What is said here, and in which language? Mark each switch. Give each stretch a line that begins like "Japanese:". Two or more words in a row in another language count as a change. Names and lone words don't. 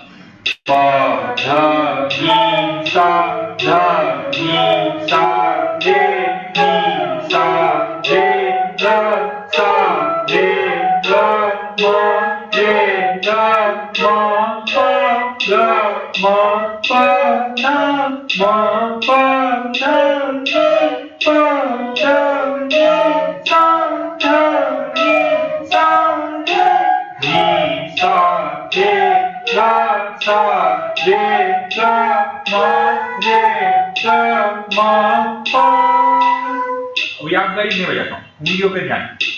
Hindi: Fa, dha, ni, sa, dha, ni, sa, re, ni, sa, re, ga, sa, re, ga, ma, re, ga, ma, pa, ga, ma, pa, na, ma, pa, na, ni, pa, da, ni, sa, da, ni, sa, re, ni, sa, re, ga, sa, re, ga, ma, pa। अभी आप गाइड नहीं बजाता हूँ, उंगलियों पे ध्यान।